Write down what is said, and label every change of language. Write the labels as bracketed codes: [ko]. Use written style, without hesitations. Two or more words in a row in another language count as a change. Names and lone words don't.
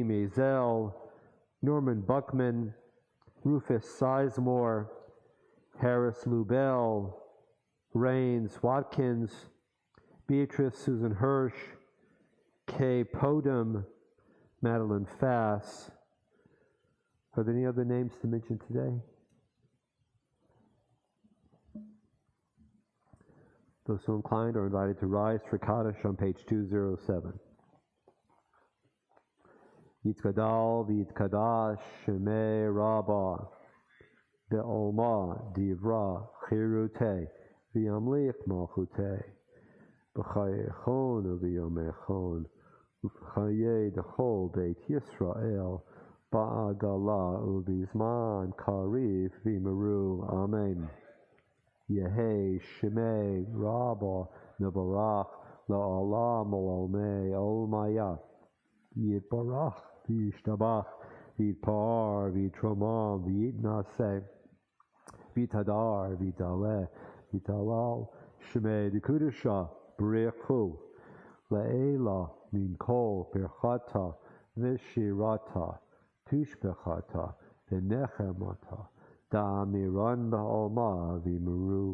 [en] Mazel, Norman Buckman, Rufus Sizemore, Harris Lubell, Rains Watkins, Beatrice Susan Hirsch, Kay Podum, Madeline Fass. Are there any other names to mention today? Those so inclined are invited to rise for Kaddish on page 207. [arc] יתגדל ויתקדש שמה רבא בעלמא דברא כרעותה וימליך מלכותה בחייכון וביומיכון ובחיי דכל בית ישראל בעגלא ובזמן קריב ואמרו. אמן. יהא שמה רבא מברך לעלם עלמי עלמיא יתברך וישתבח ויתפאר ויתרומם ויתנשא ויתהדר ויתעלה ויתהלל שמה דקודשא בריך הוא לעלא מן כל ברכתא ושירתא תשבחתא ונחמתא דאמירן בעלמא ואמרו.